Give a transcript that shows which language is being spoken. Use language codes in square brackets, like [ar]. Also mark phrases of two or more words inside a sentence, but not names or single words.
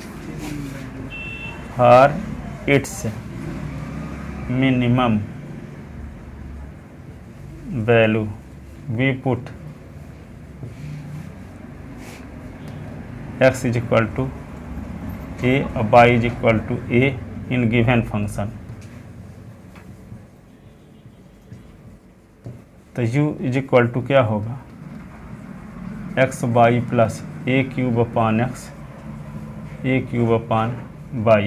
[en] minimum value we put x is equal to a और y is equal to a in given function। [hi] तो [en] u is equal to [hi] क्या होगा [en] xy प्लस a³ y।